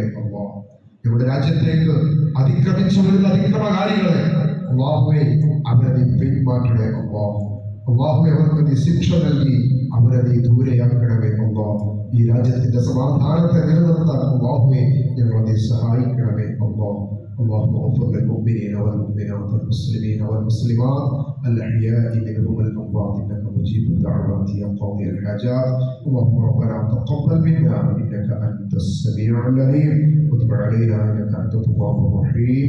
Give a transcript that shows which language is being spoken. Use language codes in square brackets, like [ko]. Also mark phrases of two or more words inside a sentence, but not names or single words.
[ml] അല്ലാഹ്, നമ്മുടെ രാജ്യത്തേക്ക് അതിക്രമിച്ചു വരുന്ന അതിക്രമകാരികളെ അല്ലാഹുവേ അവരെ നീ പിന്മാറ്റണേ. അല്ലാഹുവേ, അവർക്ക് നീ ശിക്ഷ നൽകി അവരെ നീ ദൂരെയാക്കണമേ. അല്ലാഹ്, ഈ രാജ്യത്തിന്റെ സമാധാനത്തെ നിലനിർത്താൻ അല്ലാഹുവേ ഞങ്ങളെ നീ സഹായിക്കണമേ. [ar] اللهم اغفر للمؤمنين والمؤمنات والمسلمين والمسلمات الأحياء منهم والأموات إنك مجيب الدعوات يا قاضي الحاجات. اللهم ربنا تقبل منا إنك أنت السميع العليم وتب علينا إنك أنت التواب الرحيم.